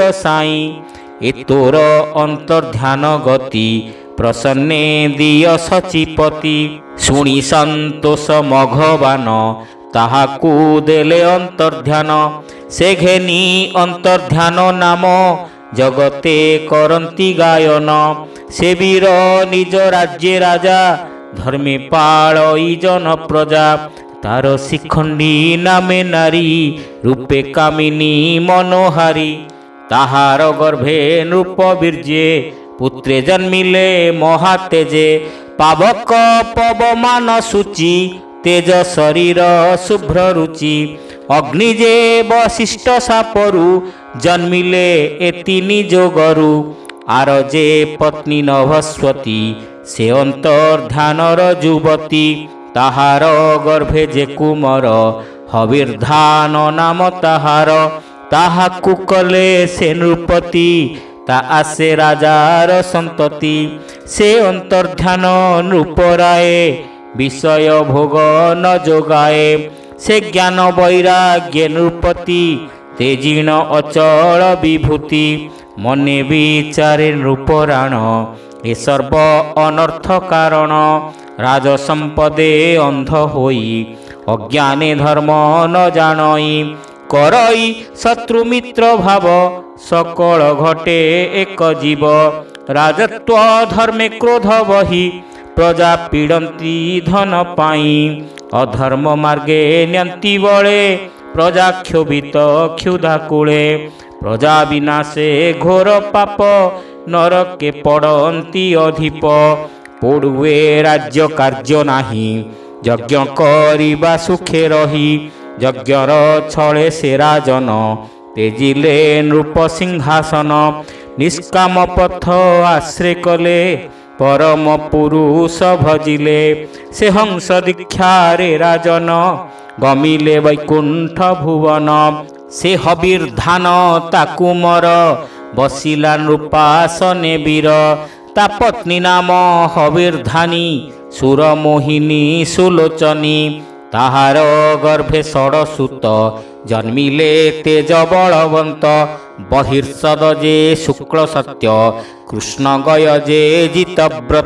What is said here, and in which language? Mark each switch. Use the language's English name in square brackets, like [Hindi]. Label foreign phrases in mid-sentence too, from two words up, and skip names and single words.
[Odia] ସାଇଁ ଏ ତୋର ଅନ୍ତର୍ଧ୍ୟାନ ଗତି ପ୍ରସନ୍ନେ ଦିଅ ଶଚୀପତି ଶୁଣି ସନ୍ତୋଷ ମଘବାନ ତାହାକୁ ଦେଲେ ଅନ୍ତର୍ଧ୍ୟାନ ସେ ଘେନି ଅନ୍ତର୍ଧ୍ୟାନ ନାମ ଜଗତେ କରନ୍ତି ଗାୟନ ସେ ବୀର ନିଜ ରାଜ୍ୟ ରାଜା ଧର୍ମେ ପାଳଇ ଜନ ପ୍ରଜା ତାର ଶିଖଣ୍ଡୀ ନାମେ ନାରୀ ରୂପେ କାମିନୀ ମନୋହାରୀ ତାହାର ଗର୍ଭେ ନୃପ ବୀର୍ଯ୍ୟେ ପୁତ୍ରେ ଜନ୍ମିଲେ ମହାତେଜେ ପାବକ ପବମାନ ଶୁଚି ତେଜ ଶରୀର ଶୁଭ୍ର ରୁଚି ଅଗ୍ନିଯେ ବଶିଷ୍ଠ ଶାପରୁ ଜନ୍ମିଲେ ଏତିନି ଯୋଗରୁ ଆରଯେ ପତ୍ନୀ ନଭସ୍ୱତୀ ସେ ଅନ୍ତର୍ଧ୍ୟାନର ଯୁବତୀ ତାହାର ଗର୍ଭେ ଯେ କୁମାର ହବିର୍ଧାନ ନାମ ତାହାର ତାହାକୁ କଲେ ସେ ନୃପତି ତା ଆସେ ରାଜାର ସନ୍ତତି ସେ ଅନ୍ତର୍ଧ୍ୟାନ ନୃପରାଏ ବିଷୟ ଭୋଗ ନ ଯୋଗାଏ ସେ ଜ୍ଞାନ ବୈରାଗ୍ୟ ନୃପତି ତେଜିଣ ଅଚଳ ବିଭୂତି ମନେ ବିଚାରେ ନୃପରାଣ ଏ ସର୍ବ ଅନର୍ଥ କାରଣ ରାଜସମ୍ପଦେ ଅନ୍ଧ ହୋଇ ଅଜ୍ଞାନେ ଧର୍ମ ନ ଜାଣଇ କରଇ ଶତ୍ରୁ ମିତ୍ର ଭାବ ସକଳ ଘଟେ ଏକ ଜୀବ ରାଜତ୍ୱ ଧର୍ମେ କ୍ରୋଧ ବହି ପ୍ରଜା ପୀଡ଼ନ୍ତି ଧନ ପାଇ ଅଧର୍ମ ମାର୍ଗେ ନ୍ୟନ୍ତି ବଳେ ପ୍ରଜା କ୍ଷୋଭିତ କ୍ଷୁଧା କୂଳେ ପ୍ରଜା ବିନାଶେ ଘୋର ପାପ ନରକେ ପଡ଼ନ୍ତି ଅଧିପ ପଡ଼ୁଏ ରାଜ୍ୟ କାର୍ଯ୍ୟ ନାହିଁ ଯଜ୍ଞ କରିବା ସୁଖେ ରହି ଯଜ୍ଞର ଛଳେ ସେ ରାଜନ ତେଜିଲେ ନୃପ ସିଂହାସନ ନିଷ୍କାମ ପଥ ଆଶ୍ରୟ କଲେ ପରମ ପୁରୁଷ ଭଜିଲେ ସେ ହଂସ ଦୀକ୍ଷା ରେ ରାଜନ ଗମିଲେ ବୈକୁଣ୍ଠ ଭୁବନ ସେ ହବିର ଧାନ ତାକୁ ମର ବସିଲା ନୃପାସନେ ବୀର ତା ପତ୍ନୀ ନାମ ହବିର୍ଧାନୀ ସୁରମୋହିନୀ ସୁଲୋଚନୀ। ତାହାର ଗର୍ଭେ ଷଡ଼ସୁତ ଜନ୍ମିଲେ ତେଜ ବଳବନ୍ତ। ବହିର୍ଷଦ ଯେ ଶୁକ୍ଳ ସତ୍ୟ କୃଷ୍ଣ ଗୟ ଯେ ଜିତବ୍ରତ।